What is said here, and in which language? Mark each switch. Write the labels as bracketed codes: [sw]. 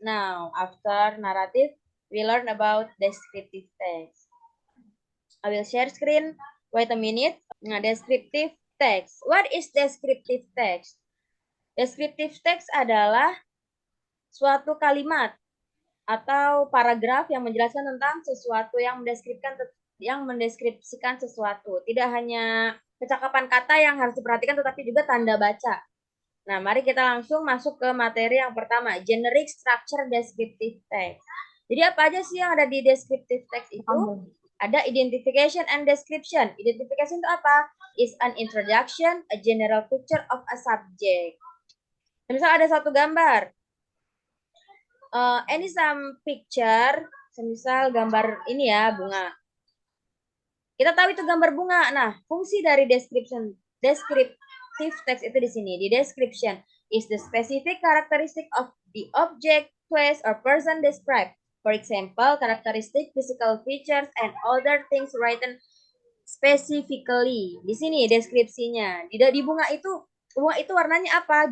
[en] Now, after narrative, we learn about descriptive text. I will share screen. Wait a minute. Nah, descriptive text. What is descriptive text? [id] Descriptive text adalah suatu kalimat atau paragraf yang menjelaskan tentang sesuatu yang mendeskripsikan sesuatu. Tidak hanya kecakapan kata yang harus diperhatikan tetapi juga tanda baca. Nah, mari kita langsung masuk ke materi yang pertama, generic structure descriptive text. Jadi apa aja sih yang ada di descriptive text itu? Ada identification and description. Identification itu apa? [en] Is an introduction, a general picture of a subject. [id] Misal ada satu gambar, [en] any some picture, [id] semisal gambar ini ya, bunga. Kita tahu itu gambar bunga. Nah, fungsi dari descriptive text itu di sini. Di [en] description is the specific characteristic of the object, place, or person described. For example, characteristic, physical features, and other things written specifically. [id] Di sini deskripsinya. Di bunga itu warnanya apa?